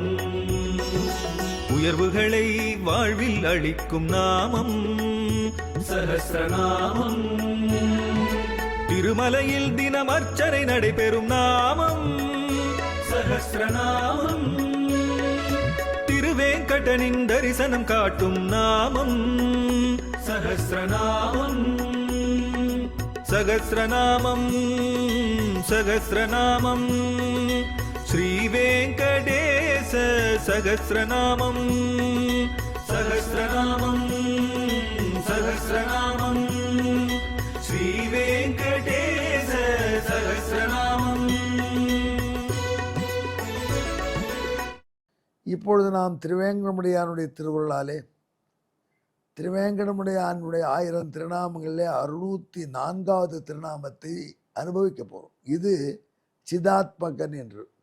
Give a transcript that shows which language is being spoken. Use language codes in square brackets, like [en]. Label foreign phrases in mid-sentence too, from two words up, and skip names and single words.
[ta] உயர்வுகளை வாழ்வில் அளிக்கும் நாமம் சஹஸ்ரநாமம். திருமலையில் தினம் அர்ச்சனை நடைபெறும் நாமம் சஹஸ்ரநாமம். திருவேங்கடனின் தரிசனம் காட்டும் நாமம் சஹஸ்ரநாமம். [sa] सहस्रनामं सहस्रनामं श्रीवेङ्कटेश सहस्रनामं सहस्रनामं सहस्रनामं श्रीवेङ्कटेश सहस्रनामं। [ta] இப்பொழுது நாம் திருவேங்கடமுடையானுடைய திருவருளாலே திருவேங்கடமுடையானுடைய 1000 திருநாமங்களிலே 604வது திருநாமத்தை அனுபவிக்க போறோம். இது சிதாத்மகன் என்று.